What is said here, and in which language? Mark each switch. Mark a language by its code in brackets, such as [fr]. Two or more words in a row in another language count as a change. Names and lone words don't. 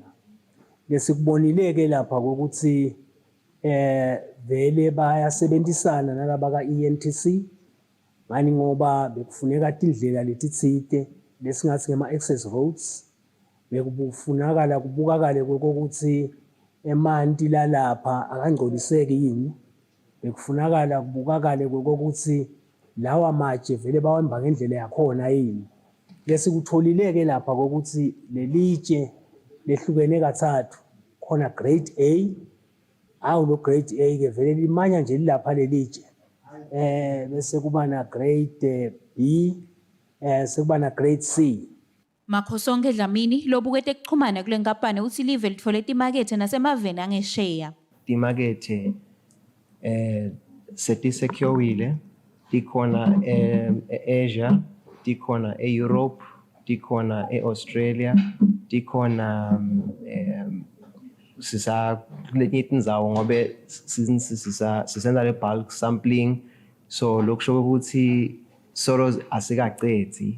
[ss] Lesikubonileke lapha ukuthi vele bayasebenzisana nalaba ka-ENTC ngani ngoba bekufuneka tindlela letitsite lesingathi ngema-access roads bekufunakala kubukakale kokuthi emanti lalapha akangcoliseki yini. Bekufunakala kubukakale kokuthi lawa matshe vele bawamba ngendlela yakhona yini. Lesikutholileke lapha kokuthi lelitshe lehlukene kathathu khona grade A lo grade A ke vele limanya nje lapha lelitshe bese kuba na grade B sekuba na grade C. Makhosonke Dlamini lobukete kuchumana kule nkampani uthi live litfole timakethe nasemaveni angesheya. Timakethe setisecurile tikhona e-Asia, tikhona e-Europe, tikhona e-Australia, tikhona letinye tindzawo ngobe sisenza le [en] bulk sampling [ss] so lokusho ukuthi solo asikaqedzi.